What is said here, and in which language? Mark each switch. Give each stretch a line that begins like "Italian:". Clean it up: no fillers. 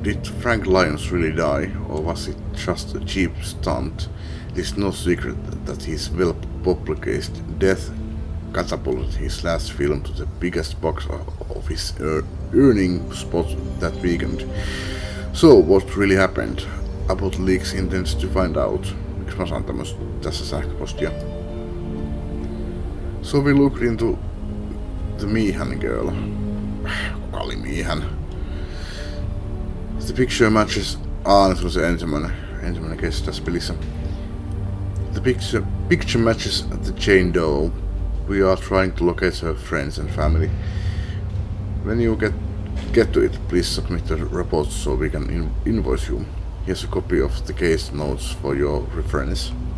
English: Did Frank Lyons really die, or was it just a cheap stunt? It is no secret that his well-publicized death catapulted his last film to the biggest box office earning spot that weekend. So, what really happened? Apple Leaks intends to find out.
Finnish: Miksi mä saan tässä sähköpostia?
English: So we looked into the Meehan girl.
Finnish: Kuka oli Meehan?
English: The picture matches...
Finnish: nyt on se ensimmäinen case tässä pelissä.
English: The picture matches the Jane Doe. We are trying to locate her friends and family. When you get to it, please submit the report so we can invoice you. Here's a copy of the case notes for your reference.